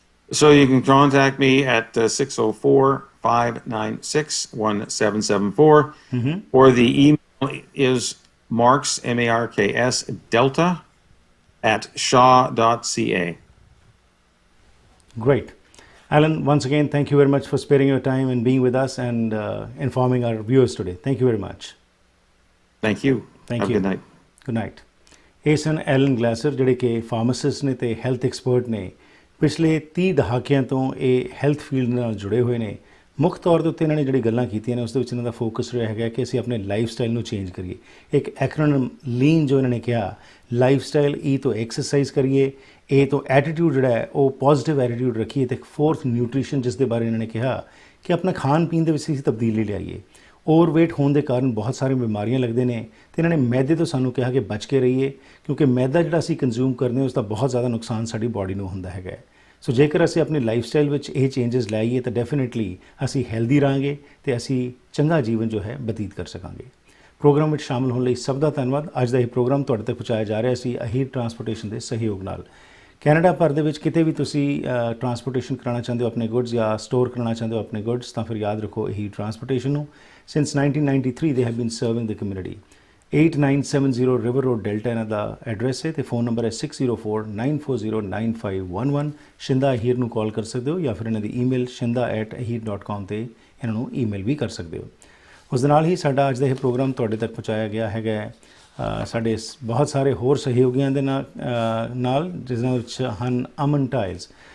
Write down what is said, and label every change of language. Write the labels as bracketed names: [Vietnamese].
[English] So you can contact me at 604-596-1774, or the email is Marks, M-A-R-K-S, Delta, @shaw.ca. Great. Alan, once again, thank you very much for sparing your time and being with us and informing our viewers today. Thank you very much. Thank you. Thank Have you. a good night. Good night. [Punjabi] ਇਹ ਸਨ Allen ਗਲੈਸਰ, ਜਿਹੜੇ ਕਿ pharmacist ਨੇ ਤੇ health expert ਨੇ। ਪਿਛਲੇ 30 ਦਹਾਕਿਆਂ ਤੋਂ ਇਹ ਹੈਲਥ ਫੀਲਡ ਨਾਲ ਜੁੜੇ ਹੋਏ ਨੇ। ਮੁੱਖ ਤੌਰ ਦੇ ਉੱਤੇ ਇਹਨਾਂ ਨੇ ਜਿਹੜੀ ਗੱਲਾਂ ਕੀਤੀਆਂ ਨੇ ਉਸ ਦੇ ਵਿੱਚ ਇਹਨਾਂ ਦਾ ਫੋਕਸ ਰਿਹਾ ਹੈਗਾ ਕਿ ਅਸੀਂ ਆਪਣੇ ਲਾਈਫ ਸਟਾਈਲ ਨੂੰ ਚੇਂਜ ਕਰੀਏ। ਇੱਕ ਐਕਰੋਨਿਮ ਲੀਨ ਜੋ ਇਹਨਾਂ ਨੇ ਕਿਹਾ, ਲਾਈਫ ਸਟਾਈਲ, ਈ ਤੋਂ ਐਕਸਰਸਾਈਜ਼ ਕਰੀਏ, ਏ ਤੋਂ ਐਟੀਟਿਊਡ ਜਿਹੜਾ ਹੈ ਉਹ ਪੋਜ਼ਿਟਿਵ ਐਟੀਟਿਊਡ ਰੱਖੀਏ, ਤੇ 4th ਨਿਊਟ੍ਰੀਸ਼ਨ, ਜਿਸ ਦੇ ਬਾਰੇ ਇਹਨਾਂ ਨੇ ਕਿਹਾ ਕਿ ਆਪਣਾ ਖਾਣ ਪੀਣ ਦੇ ਵਿੱਚ ਅਸੀਂ ਤਬਦੀਲੀ ਲਿਆਈਏ। ਓਵਰਵੇਟ ਹੋਣ ਦੇ ਕਾਰਨ ਬਹੁਤ ਸਾਰੀਆਂ ਬਿਮਾਰੀਆਂ ਲੱਗਦੇ ਨੇ, ਤੇ ਇਹਨਾਂ ਨੇ ਮੈਦੇ ਤੋਂ ਸਾਨੂੰ ਕਿਹਾ ਕਿ ਬਚ ਕੇ ਰਹੀਏ, ਕਿਉਂਕਿ ਮੈਦਾ ਜਿਹੜਾ ਅਸੀਂ ਕੰਜ਼ਿਊਮ ਕਰਦੇ ਹਾਂ ਉਸ ਦਾ ਬਹੁਤ ਜ਼ਿਆਦਾ ਨੁਕਸਾਨ ਸਾਡੀ ਬਾਡੀ ਨੂੰ ਹੁੰਦਾ ਹੈਗਾ। ਸੋ ਜੇਕਰ ਅਸੀਂ ਆਪਣੀ ਲਾਈਫ ਸਟਾਈਲ ਵਿੱਚ ਇਹ ਚੇਂਜਸ ਲਾਈਏ ਤਾਂ ਡੈਫੀਨੇਟਲੀ ਅਸੀਂ ਹੈਲਦੀ ਰਹਾਂਗੇ ਤੇ ਅਸੀਂ ਚੰਗਾ ਜੀਵਨ ਜੋ ਹੈ ਬਤੀਤ ਕਰ ਸਕਾਂਗੇ। ਪ੍ਰੋਗਰਾਮ ਵਿੱਚ ਸ਼ਾਮਲ ਹੋਣ ਲਈ ਸਭ ਦਾ ਧੰਨਵਾਦ। ਅੱਜ ਦਾ ਇਹ ਪ੍ਰੋਗਰਾਮ ਤੁਹਾਡੇ ਤੱਕ ਪਹੁੰਚਾਇਆ ਜਾ ਰਿਹਾ ਸੀ ਅਹੀਰ ਟਰਾਂਸਪੋਰਟੇਸ਼ਨ ਦੇ ਸਹਿਯੋਗ ਨਾਲ। ਕੈਨੇਡਾ ਭਰ ਦੇ ਵਿੱਚ ਕਿਤੇ ਵੀ ਤੁਸੀਂ ਟਰਾਂਸਪੋਰਟੇਸ਼ਨ ਕਰਾਉਣਾ ਚਾਹੁੰਦੇ ਹੋ ਆਪਣੇ ਗੁੱਡਸ, ਜਾਂ ਸਟੋਰ ਕਰਨਾ ਚਾਹੁੰਦੇ ਹੋ ਆਪਣੇ ਗੁੱਡਸ, ਤਾਂ ਫਿਰ ਯਾਦ ਰੱਖੋ ਅਹੀਰ ਟਰਾਂਸਪੋਰਟੇਸ਼ਨ ਨੂੰ। [English] Since 1993 they have been serving the community. [Punjabi] 8970 River Road, Delta ਇਹਨਾਂ ਦਾ ਐਡਰੈਸ ਹੈ, ਤੇ ਫੋਨ ਨੰਬਰ ਹੈ 6049409511। ਸ਼ਿੰਦਾ ਅਹੀਰ ਨੂੰ ਕਾਲ ਕਰ ਸਕਦੇ ਹੋ, ਜਾਂ ਫਿਰ ਇਹਨਾਂ ਦੀ ਈਮੇਲ shinda@ahir.com ਤੇ ਇਹਨਾਂ ਨੂੰ ਈਮੇਲ ਵੀ ਕਰ ਸਕਦੇ ਹੋ। ਉਸ ਦੇ ਨਾਲ ਹੀ ਸਾਡਾ ਅੱਜ ਦਾ ਇਹ ਪ੍ਰੋਗਰਾਮ ਤੁਹਾਡੇ ਤੱਕ ਪਹੁੰਚਾਇਆ ਗਿਆ ਹੈਗਾ ਸਾਡੇ ਬਹੁਤ ਸਾਰੇ ਹੋਰ ਸਹਿਯੋਗੀਆਂ ਦੇ ਨਾਲ, ਜਿਸ ਵਿੱਚ ਹਨ ਅਮਨ ਟਾਈਲਸ,